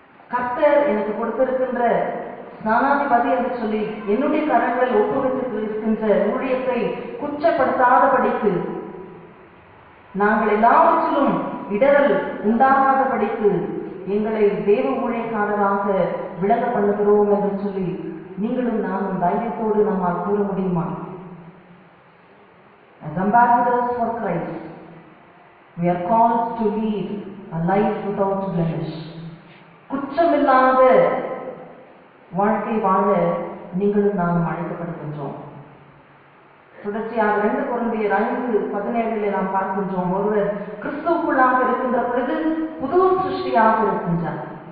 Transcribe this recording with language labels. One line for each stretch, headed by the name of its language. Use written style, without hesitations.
Tamil: கர்த்தர் எனக்கு கொடுத்திருக்கின்ற ஸ்நானாதிபதி என்று சொல்லி என்னுடைய கரங்களில் ஒப்புவித்து இருக்கின்ற ஊழியத்தை குற்றப்படுத்தாதபடிக்கு நாங்கள் எல்லாவற்றிலும் இடரல் உண்டாகாதபடிக்கு எங்களை தேவ ஊழியக்காரராக விளங்க பண்ணுகிறோம் என்று சொல்லி நீங்களும் நானும் தைரியத்தோடு நம்மால் கூற முடியுமா?
English: As ambassadors for Christ, we are called to lead a life without blemish.
Tamil: குற்றமில்லாத வாழ்க்கை வாழ நீங்களும் நானும் அழைக்கப்படுகின்றோம். தொடர்ச்சியாக 2 கொரிந்தியர் 5:17 நாம் பார்க்கின்றோம். ஒருவர் கிறிஸ்துவுக்குள்ளாக இருக்கின்ற பொழுது புது சிருஷ்டியாக இருக்கின்றார்.